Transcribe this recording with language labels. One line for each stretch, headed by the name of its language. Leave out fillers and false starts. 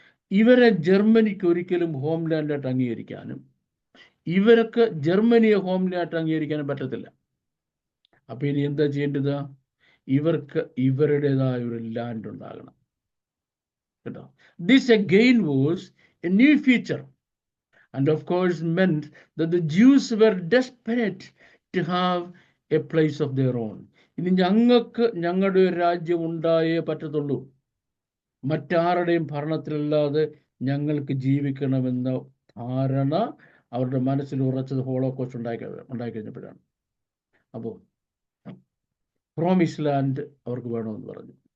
Malayalam: ഇവരെ ജർമ്മനിക്ക് ഒരിക്കലും ഹോംലാൻഡായിട്ട് അംഗീകരിക്കാനും ഇവർക്ക് ജർമ്മനിയെ ഹോംലാൻഡായിട്ട് അംഗീകരിക്കാനും പറ്റത്തില്ല. അപ്പൊ ഇനി എന്താ ചെയ്യേണ്ടത്? ഇവർക്ക് ഇവരുടേതായ ഒരു ലാൻഡ് ഉണ്ടാകണം കേട്ടോ.
English: This again was a new feature and of course meant that the Jews were desperate to have a place of their own.
Malayalam: ഇനി ഞങ്ങൾക്ക് ഞങ്ങളുടെ ഒരു രാജ്യം ഉണ്ടായേ പറ്റത്തുള്ളൂ, മറ്റാരുടെയും ഭരണത്തിലല്ലാതെ ഞങ്ങൾക്ക് ജീവിക്കണമെന്ന ധാരണ അവരുടെ മനസ്സിൽ ഉറച്ചത് ഹോളോകോസ്റ്റ് ഉണ്ടായിക്കഴിഞ്ഞപ്പോഴാണ്. അപ്പോൾ പ്രോമിസ് ലാൻഡ് അവർക്ക് വേണമെന്ന് പറഞ്ഞു.